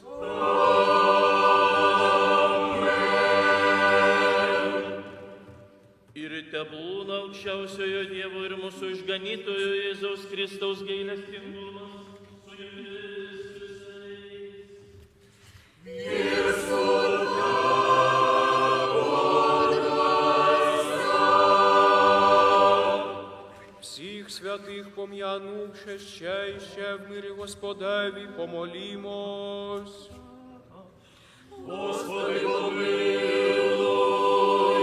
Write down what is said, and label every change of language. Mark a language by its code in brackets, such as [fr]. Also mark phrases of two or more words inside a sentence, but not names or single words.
[lt] Ir tebūna aukščiausiojo Dievo ir mūsų išganytojo Jėzaus Kristaus gailestingumas su jumis visais. [uk] Всіх святих пом'янувши ще й ще в мирі Господеві, помолімось. Господи, помилуй.